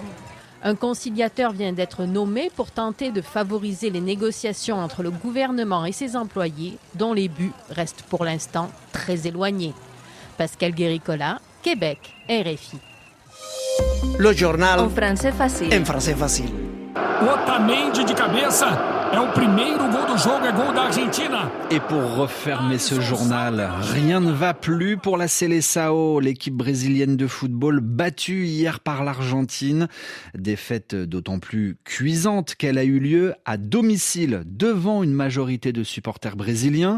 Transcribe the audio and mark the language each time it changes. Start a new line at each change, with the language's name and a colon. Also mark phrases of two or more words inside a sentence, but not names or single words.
French: Un conciliateur vient d'être nommé pour tenter de favoriser les négociations entre le gouvernement et ses employés, dont les buts restent pour l'instant très éloignés. Pascal Guéricola, Québec, RFI. Le journal En français facile. en français facile.
Portuguese: Otamendi de cabeça. É o primeiro gol do jogo, é gol da Argentina.
French: Et pour refermer ce journal, rien ne va plus pour la Seleção, l'équipe brésilienne de football battue hier par l'Argentine. Défaite d'autant plus cuisante qu'elle a eu lieu à domicile devant une majorité de supporters brésiliens.